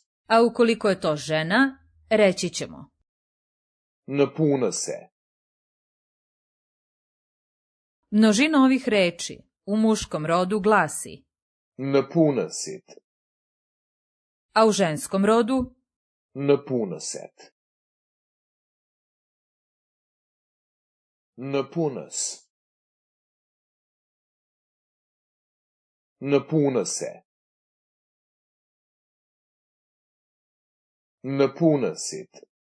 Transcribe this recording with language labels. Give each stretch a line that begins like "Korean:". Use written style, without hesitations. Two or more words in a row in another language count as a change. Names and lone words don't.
Serbian: a ukoliko je to žena, reći ćemo
Albanian: Në punëse.
Serbian: Množina ovih reči u muškom rodu glasi,
Albanian: Në punësit.
Serbian: a u ženskom rodu
Albanian: Në punëset. Në punës. Në punëse. Në punësit.